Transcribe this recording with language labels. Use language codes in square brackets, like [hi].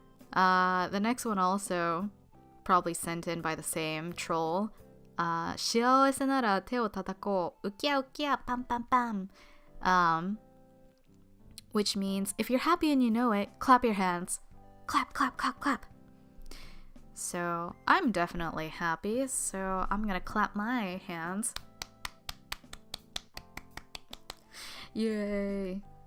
[en] The next one also probably sent in by the same troll. [ja] 幸せなら手を叩こう。ウキャウキャパンパンパン。 [en] Which means if you're happy and you know it, clap your hands. Clap, clap, clap, clap. So I'm definitely happy, so I'm gonna clap my hands. Yay.